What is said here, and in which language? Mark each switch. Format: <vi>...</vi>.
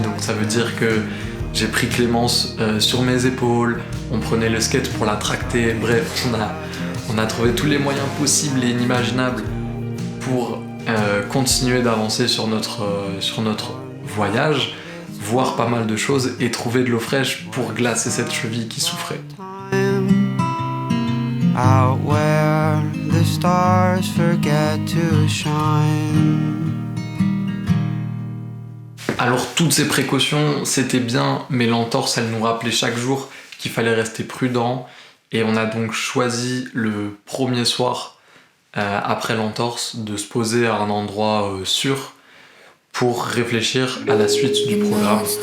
<fr>Donc ça veut dire que j'ai pris Clémence sur mes épaules, on prenait le skate pour la tracter, bref, on a trouvé tous les moyens possibles et inimaginables pour continuer d'avancer sur notre voyage, voir pas mal de choses et trouver de l'eau fraîche pour glacer cette cheville qui souffrait.</fr> <en>Out where the stars forget to shine.</en> <fr>Alors toutes ces précautions, c'était bien, mais l'entorse, elle nous rappelait chaque jour qu'il fallait rester prudent. Et on a donc choisi le premier soir, après l'entorse, de se poser à un endroit sûr pour réfléchir à la suite du programme.</fr>